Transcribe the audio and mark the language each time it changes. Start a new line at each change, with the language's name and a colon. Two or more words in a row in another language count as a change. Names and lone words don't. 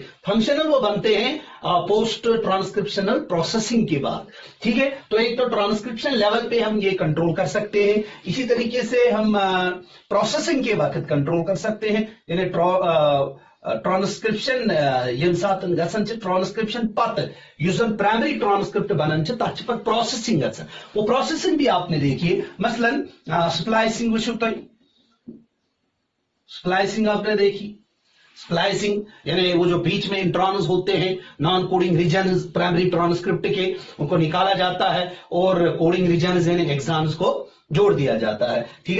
Hindi: फंक्शनल वो बनते हैं
English: post transcriptional processing
Hindi: के बाद, ठीक है। तो एक तो
English: transcription level
Hindi: पे हम ये कंट्रोल कर सकते हैं, इसी तरीके से हम प्रोसेसिंग के वक्त कंट्रोल कर सकते हैं। यानी ट्रांसक्रिप्शन ट्रांसक्रिप्शन
Kashmiri: पत युस प्राइमरी ट्रांसक्रिप्ट बनन तथ
Hindi: प्रोसेसिंग वो प्रोसेसिंग भी आपने देखिए। मसलन स्प्लाइसिंग वो स्प्लाइसिंग आपने देखी। स्प्लाइसिंग यानी वो जो बीच में इंट्रॉन्स होते हैं,
English: non coding region primary transcript
Hindi: के, उनको निकाला जाता है और
English: coding region
Hindi: यानी एग्जाम्स को जोड़ दिया जाता है, ठीक है।